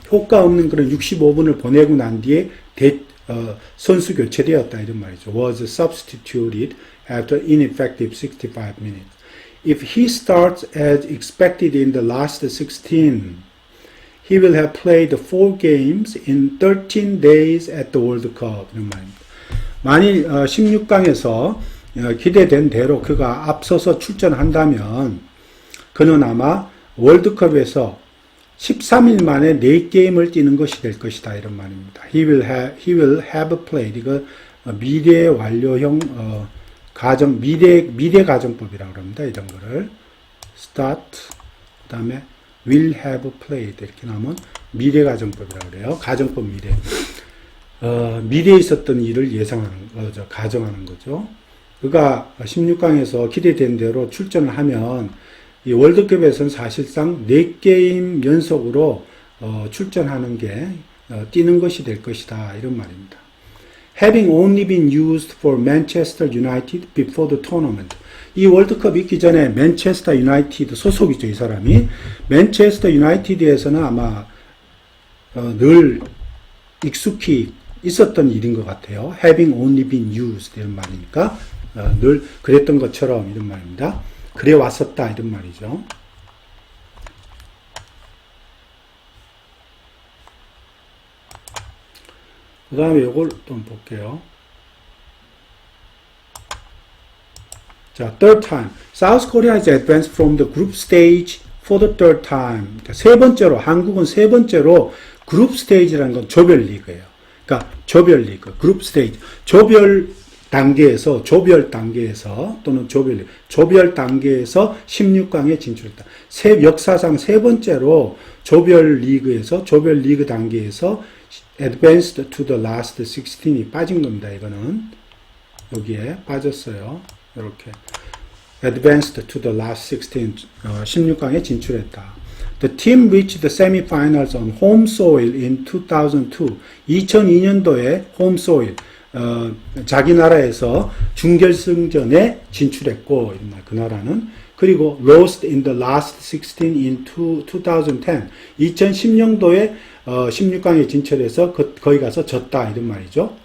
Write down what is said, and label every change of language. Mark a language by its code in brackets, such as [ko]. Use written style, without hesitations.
[ko] 효과 없는 그런 65분을 보내고 난 뒤에 선수 교체되었다 이런 말이죠. [en] was substituted after ineffective 65 minutes. If he starts as expected in the last 16, he will have played 4 games in 13 days at the World Cup [ko] 이런 말입니다. 만일 16강에서 기대된 대로 그가 앞서서 출전한다면 그는 아마 월드컵에서 13일 만에 4게임을 뛰는 것이 될 것이다. 이런 말입니다. [en] He will have played. [ko] 이거 미래 완료형 미래 가정법이라고 합니다. 이런 거를 start 그 다음에 [en] will have played [ko] 이렇게 나오면 미래 가정법이라고 그래요. 가정법 미래. 미래에 있었던 일을 예상하는 거죠. 가정하는 거죠. 그가 16강에서 기대된 대로 출전을 하면 이 월드컵에서는 사실상 4게임 연속으로 출전하는 게 뛰는 것이 될 것이다. 이런 말입니다. [en] Having only been used for Manchester United before the tournament. [ko] 이 월드컵 있기 전에 맨체스터 유나이티드 소속이죠. 이 사람이. 맨체스터 유나이티드에서는 아마 늘 익숙히 있었던 일인 것 같아요. [en] Having only been used [ko] 이런 말이니까 늘 그랬던 것처럼 이런 말입니다. 그래 왔었다 이런 말이죠. 그 다음에 이걸 또 볼게요. [en] 자, third time. South Korea has advanced from the group stage for the third time. [ko] 그러니까 세 번째로, 한국은 세 번째로 그룹 스테이지라는 건 조별 리그예요. 그러니까 조별 리그, 그룹 스테이지. 조별 단계에서 또는 조별 단계에서 16강에 진출했다. 역사상 세 번째로 조별 리그 단계에서 [en] advanced to the last 16 [ko] 이 빠진 겁니다. 이거는 여기에 빠졌어요. 이렇게 [en] advanced to the last 16 [ko] 16강에 진출했다. [en] The team reached the semifinals on home soil in 2002. [ko] 2002년도에 [en] home soil [ko] 자기 나라에서 준결승전에 진출했고 그 나라는 그리고 [en] lost in the last 16 in 2010. [ko] 2010년도에 16강에 진출해서 거기 가서 졌다 이런 말이죠.